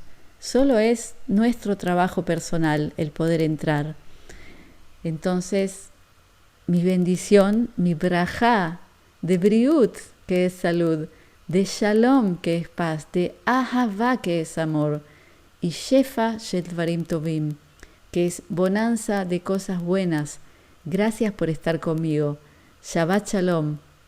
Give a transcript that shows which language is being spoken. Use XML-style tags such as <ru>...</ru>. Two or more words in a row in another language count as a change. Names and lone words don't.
<es>Solo es nuestro trabajo personal el poder entrar. Entonces, mi bendición, mi brajá de briut, que es salud, de shalom, que es paz, de ahavá, que es amor, y</es> <he>שפע של דברים טובים,</he> <es>que es bonanza de cosas buenas. Gracias por estar conmigo.</es> <he>שבת שלום.</he>